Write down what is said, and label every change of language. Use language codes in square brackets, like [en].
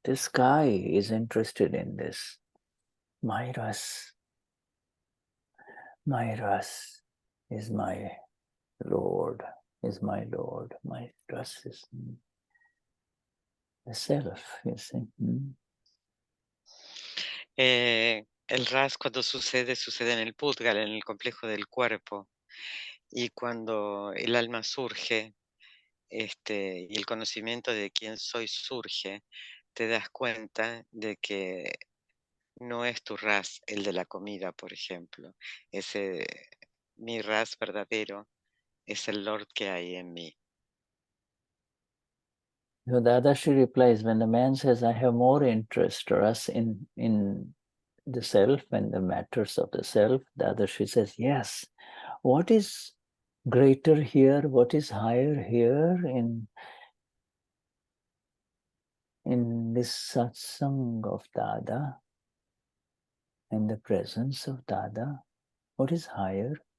[en] The sky is interested in this. My ras is my Lord, my ras is the self, you see. [es] El ras cuando sucede en el Pudgal, en el complejo del cuerpo, y cuando el alma surge, y el conocimiento de quién soy surge, te das cuenta de que no es tu ras el de la comida, por ejemplo. Mi ras verdadero es el Lord que hay en mí. [en] So Dadashri replies, when the man says, I have more interest or us in the self and the matters of the self, Dadashri says, yes. What is greater here? What is higher here in this satsang of Dada, in the presence of Dada? What is higher?